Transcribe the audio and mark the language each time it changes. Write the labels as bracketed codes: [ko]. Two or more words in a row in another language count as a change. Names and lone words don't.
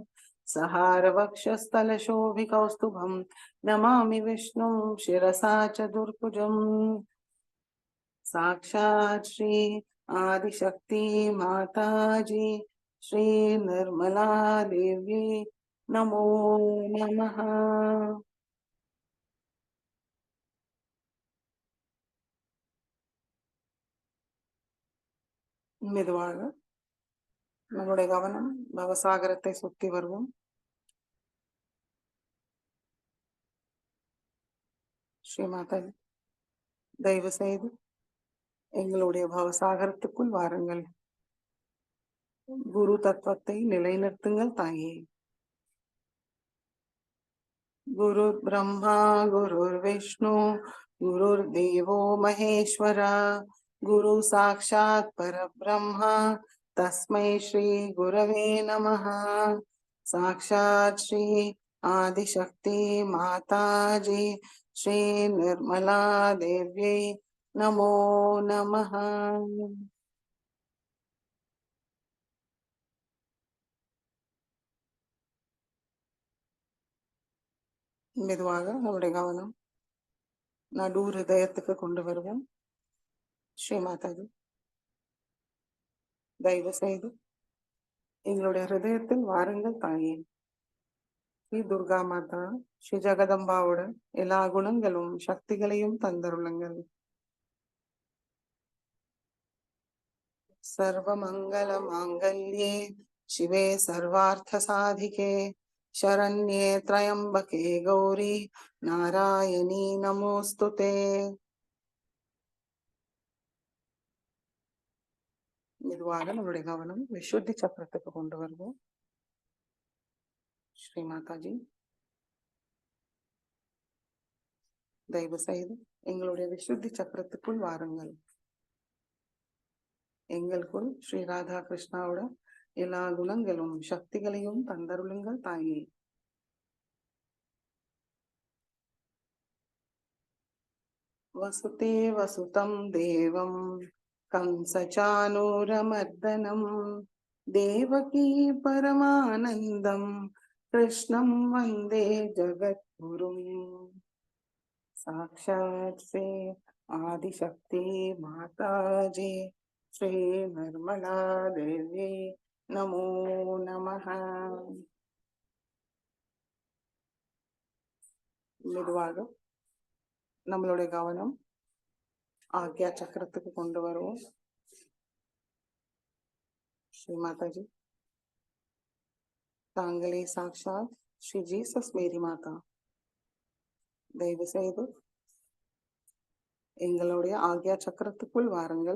[sa] सहारवक्षस्थलशोभिकौस्तुभं नमामि विष्णुं शिरसा चतुर्भुजं साक्षात् श्री आदिशक्ति माताजी श्री निर्मला देवी नमो नमः। [ta] மெதுவாக நம்முடைய கவனம் பவசாகரத்தை சுத்தி வருவோம். ஸ்ரீ மாதாஜி தயவு செய்து எங்களுடைய பவசாகரத்துக்குள் வாருங்கள். குரு தத்துவத்தை நிலைநிறுத்துங்கள் தாயே. [sa] गुरुर्ब्रह्मा गुरुर्विष्णु गुरुर्देवो महेश्वरा गुरु साक्षात् परब्रह्म तस्मै श्री गुरवे नमः। साक्षात् श्री आदिशक्ति माताजी श्री निर्मला देव्यै नमो नमः। [ta] மெதுவாக நம்முடைய கவனம் நடு ஹிருதயத்துக்கு கொண்டு வருவோம். ஸ்ரீ மாதாஜி, தயவு செய்து எங்களுடைய ஹிருதயத்தில் வாருங்கள் தாயே. ஸ்ரீ துர்கா மாதா, ஸ்ரீ ஜெகதம்பாவோட எல்லா குணங்களும் சக்திகளையும் தந்தருளுங்கள். [sa] सर्वमंगल मांगल्ये शिवे सर्वार्थ साधिके शरण्ये त्र्यंबके गौरी नारायणी नमोस्तुते। [ta] மெதுவாக நம்முடைய கவனம் விசுத்தி சக்கரத்துக்கு கொண்டு வருவோம். ஸ்ரீ மாதாஜி, தயவு செய்து எங்களுடைய விசுத்தி சக்கரத்துக்குள் வாருங்கள். எங்களுக்குள் ஸ்ரீ ராதா கிருஷ்ணாவோட எல்லா குணங்களும் சக்திகளையும் தந்தருளுங்கள் தாயே. [sa] वसुदे वसुदम् देवम् कंसचानूरमर्दनम् देवकी परमानन्दम् कृष्णं वन्दे जगद्गुरुम्। साक्षात् से आदिशक्ति माताजी श्री निर्मला देवी नमो नमः। [ta] மெதுவாக நம்மளுடைய கவனம் ஆக்யா சக்கரத்துக்கு கொண்டு வருவோம். ஸ்ரீ மாதாஜி, தாங்களே சாக்ஷாத் ஸ்ரீ ஜீசஸ் மேரி மாதா, தயவு செய்து எங்களுடைய ஆக்யா சக்கரத்துக்குள் வாருங்கள்.